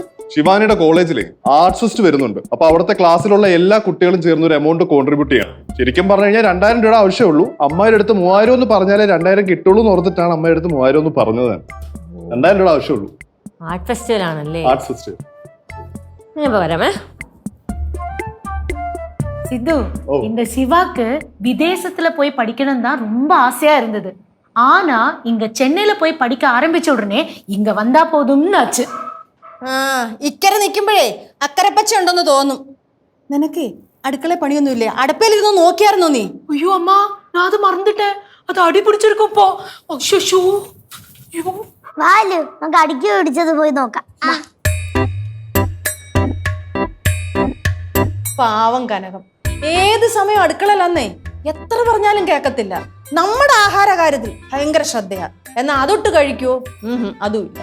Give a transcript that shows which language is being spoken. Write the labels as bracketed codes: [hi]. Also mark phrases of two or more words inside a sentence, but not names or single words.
[ml] ശിവാനിയുടെ കോളേജിലെ [en] arts fest [ml] വരുന്നുണ്ട്. അപ്പൊ അവിടുത്തെ ക്ലാസ്സിലുള്ള എല്ലാ കുട്ടികളും ചേർന്ന് ഒരു [en] amount contribute [ml] ചെയ്യണം. ശരിക്കും പറഞ്ഞു കഴിഞ്ഞാൽ 2,000 രൂപ ആവശ്യമുള്ളൂ. അമ്മയുടെ അടുത്ത് 3,000 എന്ന് പറഞ്ഞാലേ 2,000 കിട്ടുള്ളൂ എന്ന് ഓർത്തിട്ടാണ് അമ്മയുടെ അടുത്ത് 3,000 എന്ന് പറഞ്ഞത്. 2,000 രൂപ ആവശ്യമുള്ളൂ. [en] art festival [ml] ആണല്ലേ? [en] arts festival. [ml] ഞാൻ വരാമേ. [ta] சித்து, இந்த சிவாக்கு விதேசத்துல போய் படிக்கணும் தான் ரொம்ப ஆசையா இருந்தது. ஆனா இங்க சென்னையில போய் படிக்க ஆரம்பிச்ச உடனே இங்க வந்தா போதும்னு ஆச்சு. [ml] ആ ഇക്കരെ നിൽക്കുമ്പോഴേ അക്കരെ പച്ച ഉണ്ടെന്ന് തോന്നും. നിനക്ക് അടുക്കള പണിയൊന്നുമില്ലേ? അടുപ്പയിലിരുന്ന് നോക്കിയായിരുന്നോ നീ? [ta] ஐயோ அம்மா நான் அது மறந்துட்டேன். அது அடி பிடிச்சிருக்கும் இப்போ. அச்சோ. ஐயோ. [ml] വാലു നമുക്ക് അടിക്ക് പിടിച്ചത് പോയി നോക്കാം. പാവം കനകം ഏത് സമയം അടുക്കളയിലന്നേ എത്ര പറഞ്ഞാലും കേക്കത്തില്ല. നമ്മുടെ ആഹാര കാര്യത്തിൽ ഭയങ്കര ശ്രദ്ധയാ. എന്നാ അതൊട്ട് കഴിക്കോ? അതുമില്ല.